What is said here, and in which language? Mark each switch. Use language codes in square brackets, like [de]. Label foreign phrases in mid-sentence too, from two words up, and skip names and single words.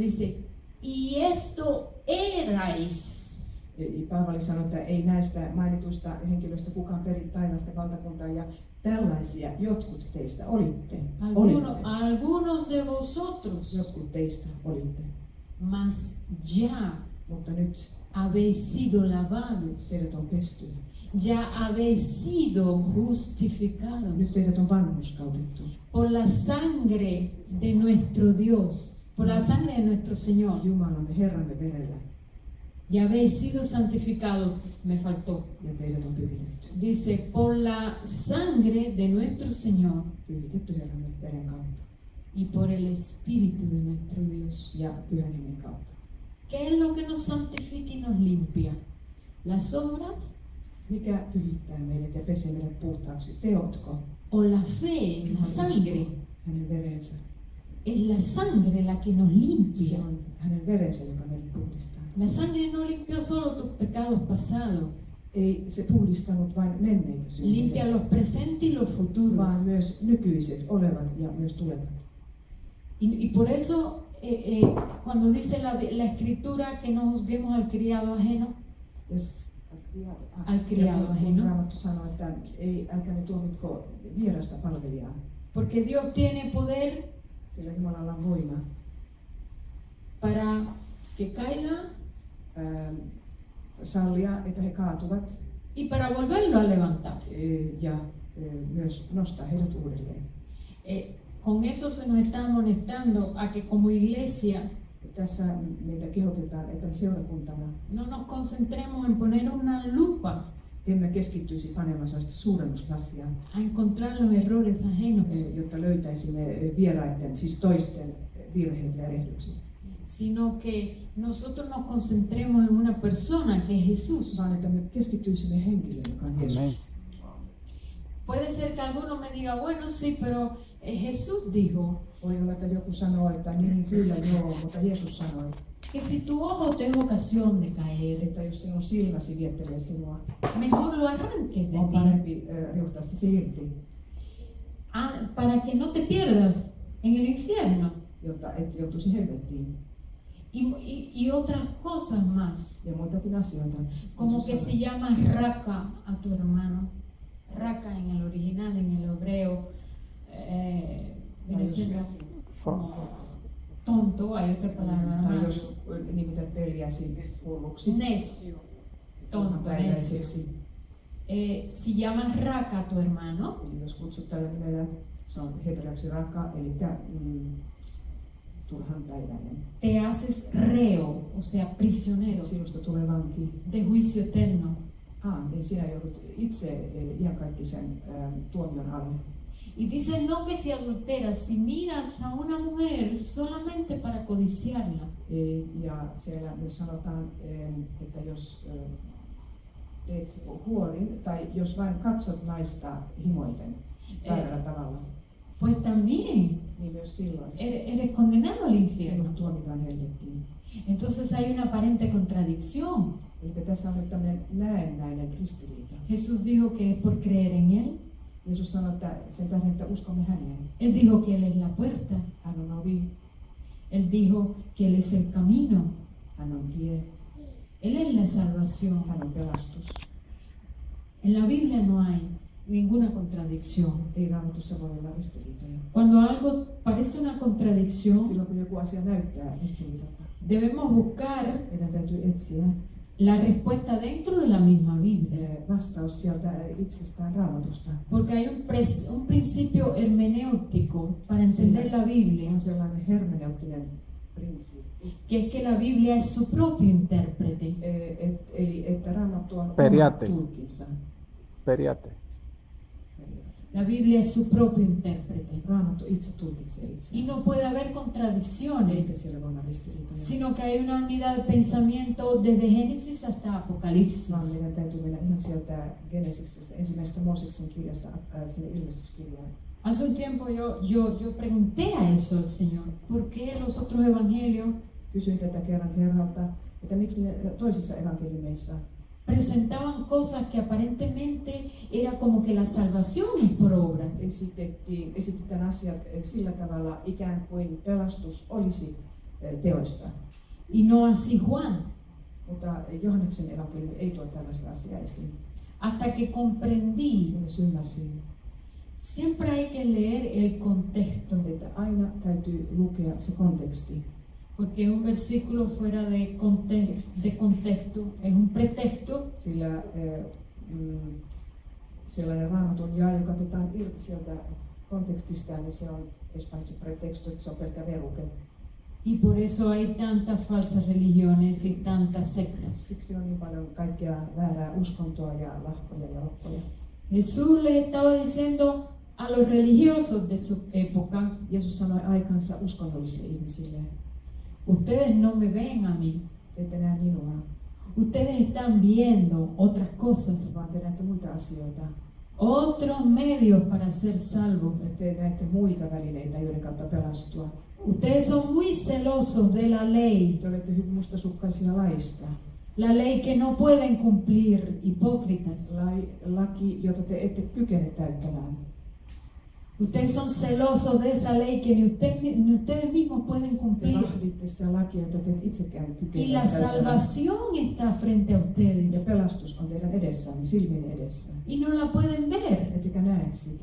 [es] Dice, y esto erais. [fi] Paavali sanoi, että ei näistä mainituista henkilöistä kukaan peri taivasta valtakuntaa ja tällaisia jotkut teistä olitte. [es] Algunos de vosotros, [fi] Jotkut teistä olitte. [es] mas ya [fi] Mutta nyt [es] habéis sido lavados, [fi] teidät on pesty. [es] ya habéis sido [fi] Nyt [es] justificados [fi] teidät on vanhurskautettu. [es] por la sangre de nuestro Dios, por la sangre de nuestro Señor. [fi] Jumalamme Herramme verellä [es] Ya habéis sido santificados, me faltó. [fi] ja teidät on pyhitetty. [es] Dice, por la sangre de nuestro Señor [fi] Pyhitetty Herramme veren kautta [es] y por el Espíritu de nuestro Dios. [fi] ja Pyhän Hengen kautta. [es] ¿Qué es lo que nos santifica y nos limpia? ¿Las obras [fi] Mikä pyhittää meidät ja pesee meidät puhtaaksi? Teotko? [es] o la fe, la sangre? [fi] Hänen verensä. [es] Es la sangre la que nos [fi] Se [es] limpia. [fi] on hänen verensä, joka meidät puhdistaa. [es] La sangre no limpió solo tus pecados pasados, [fi] Ei se puhdistanut vain menneitä [es] limpia [fi] syntejä, [es] los presentes y los futuros. [fi] vaan myös nykyiset, olevat ja myös tulevat. [es] Y por eso, cuando dice la Escritura que no juzguemos al criado ajeno, Al criado ajeno. [fi] Raamattu sanoo, että älkää ne tuomitko vierasta palvelijaa, [es] porque Dios tiene poder [fi] sillä Jumalalla on voima [es] para que caiga [fi] sallia, että he kaatuvat [es] y para volverlo a levantar. [fi] ja myös nostaa heidät uudelleen. [es] Con eso se nos está amonestando a que como iglesia [fi] Tässä meitä kehotetaan, että me seurakuntana [es] no nos concentremos en poner una lupa [fi] emme keskittyisi panemaan sellaista suurennuslasia, [es] a encontrar los errores ajenos, [fi] jotta löytäisimme vieraiden, siis toisten virheet ja erehdykset, [es] sino que nosotros nos concentremos en una persona que es Jesús. [fi] vaan että me keskittyisimme henkilöön, joka on [es] Amen. [fi] Jeesus. [es] Puede ser que alguno me diga, bueno, sí, pero Jesús dijo [fi] Voi olla, että joku sanoo, että niin kyllä joo, mutta Jeesus sanoi, [es] que si tu ojo te es ocasión de caer, [fi] että jos sinun silmäsi viettelee sinua, [es] mejor lo arranques de [fi] on [es] ti, [fi] parempi riuhtaa se irti, [es] para que no te pierdas en el infierno [fi] jotta et joutuisi helvettiin [es] y otras cosas más, [fi] ja muitakin asioita. [es] como [fi] Jeesus [es] que [fi] sanoi. [es] si llamas raca a tu hermano, raca en el original, en el hebreo, viene siendo como tonto, hay otra palabra [fi] Tai [es] más, [fi] jos nimität peliäsi hulluksi, [es] necio, tonto, necio. [fi] päiväiseksi, [es] Si llamas raca a tu hermano, [fi] niin jos kutsut tällä nimellä Se on hebreaksi raka, eli turhanpäiväinen. [es] Te haces reo, o sea, prisionero [fi] Sinusta tulee vanki. [es] de juicio eterno. [fi] Niin sinä joudut itse iankaikkisen tuomion alle. [es] Y dice, no que si adulteras, si miras a una mujer solamente para codiciarla, [fi] Ja siellä myös sanotaan, että jos teet huorin tai jos vain katsot naista himoiten väärällä tavalla, [es] pues también [fi] niin myös silloin [es] eres condenado al infierno. [fi] sinut tuomitaan helvettiin. [es] Entonces hay una aparente contradicción. [fi] Eli tässä on nyt tämmöinen näennäinen ristiriita. [es] Jesús dijo que es por creer en Él. [fi] Jeesus sanoi, että sen tähden, että uskomme häneen. [es] Él dijo que Él es la puerta. [fi] Hän on ovi, [es] Él dijo que Él es el camino. [fi] hän on tie, [es] Él es la salvación. [fi] hän on pelastus. [es] En la Biblia no hay ninguna contradicción. [fi] Ei Raamatussa voi olla ristiriitoja. [es] Cuando algo parece una contradicción, [fi] Silloin kun joku asia näyttää ristiriitalta, [es] debemos buscar [fi] meidän täytyy etsiä [es] la respuesta dentro de la misma Biblia. [fi] vastaus sieltä itsestään Raamatusta. [es] Porque hay un principio hermenéutico para entender la Biblia, [fi] On sellainen hermeneuttinen prinsiippi, [es] que es que la Biblia es su propio intérprete. [fi] eli että Raamattu on Periaate. oma tulkinsa. Periate. [es] La Biblia es su propio intérprete. [fi] Raamattu itse tulkitsee [es] Y [fi] itse. [es] no puede haber contradicciones, [fi] Eikä siellä voi olla ristiriitoja. [es] sino que hay una unidad de pensamiento desde Génesis hasta Apocalipsis. [fi] Vaan meidän täytyy mennä ihan sieltä Genesiksestä, ensimmäisestä Mooseksen kirjasta sinne ilmestyskirjaan. [es] Hace un tiempo yo pregunté a eso al Señor, ¿por qué los otros evangelios [fi] Kysyin tätä kerran herralta, että miksi ne toisissa evankeliumeissa [es] presentaban cosas que aparentemente era como que la salvación es por obras? [fi] esitetään asiat sillä tavalla ikään kuin pelastus olisi teoista. [es] Y no así Juan, [fi] Mutta Johanneksen evankeliumi ei tuo tällaista asiaa esiin. [es] hasta que comprendí. [fi] Kunnes ymmärsin, [es] Siempre hay que leer el contexto, [fi] että aina täytyy lukea se konteksti. [es] porque un versículo fuera de contexto es un pretexto [fi] Sillä sellainen Raamatun jae, joka otetaan irti sieltä kontekstista, niin se on paitsi pretexto, että se on pelkkä veruke. [es] y por eso hay tantas falsas religiones y tantas sectas. [fi] Siksi on niin paljon kaikkea väärää uskontoa ja lahkoja ja loppuja. [es] Jesús les estaba diciendo a los religiosos de su época, [fi] Jeesus sanoi aikansa uskonnollisille ihmisille, [es] ustedes no me ven a mí, [fi] te ette näe minua, [es] ustedes están viendo otras cosas, [fi] vaan te näette muita asioita. [es] otros medios para ser salvos. [fi] Te näette muita välineitä, joiden kautta pelastua. [es] Ustedes son muy celosos de la ley, [fi] Te olette hyvin mustasukkaisia laista. [es] la ley que no pueden cumplir, hipócritas. [fi] Laki, jota te ette kykene täyttämään. [es] Ustedes son celosos de esa ley que ni ustedes mismos pueden [fi] Te [es] cumplir. [fi] vahditte sitä lakia, jota te itsekään [es] Y [fi] kykene [es] la [fi] täyttämään. [es] salvación está frente a [fi] Ja [es] ustedes. [fi] pelastus on teidän edessään, silmin edessä. [es] Y no la pueden ver. [fi] Ettekä näe sitä.